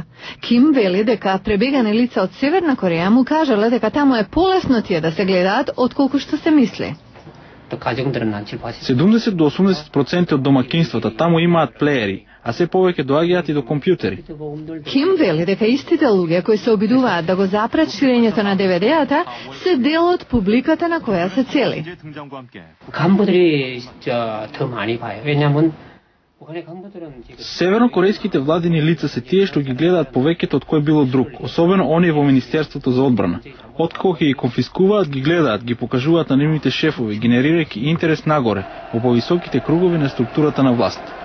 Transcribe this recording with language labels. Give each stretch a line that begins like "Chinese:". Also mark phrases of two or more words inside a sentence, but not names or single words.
Macedonian: Ким вели дека пребегани лица од Северна Кореја му кажале дека таму е полесно тие да се гледаат отколку што се мисли. 70 до 80% од домакинствата таму имаат плеери, а се повеќе доаѓаат и до компјутери. Ким вели дека истите луѓе кои се обидуваат да го запрат ширењето на DVD-ата се дел од публиката на која се цели.
Korean: 간부들이 더 많이 봐요. 왜냐면
Macedonian: Севернокорејските владини лица се тие што ги гледаат повеќето од кој било друг, особено оние во Министерството за одбрана. Откако ги конфискуваат, ги гледаат, ги покажуваат на нивните шефови, генерирајќи интерес нагоре, во повисоките кругови на структурата на власт.